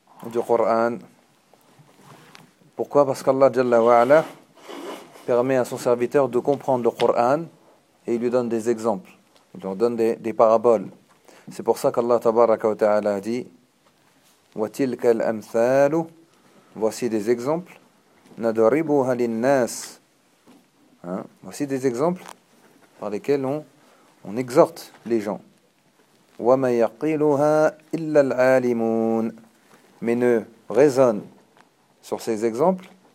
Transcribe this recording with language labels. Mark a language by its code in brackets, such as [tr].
[fr] Du Coran. Pourquoi ? Parce qu'Allah Jalla wa Ala permet à son serviteur de comprendre le Coran et il lui donne des exemples. Il leur donne des paraboles. C'est pour ça qu'Allah Tabaraka wa Ta'ala dit « [ar] وَتِلْكَ الْأَمْثَالُ [fr] » Voici des exemples. [ar] نَدْرِبُهَا لِلنَّاسِ hein? [fr] Voici des exemples par lesquels on exhorte les gens. [ar] وَمَا يَقِيلُهَا إِلَّا الْعَالِمُونَ [fr] Mais ne raisonne sur ces exemples.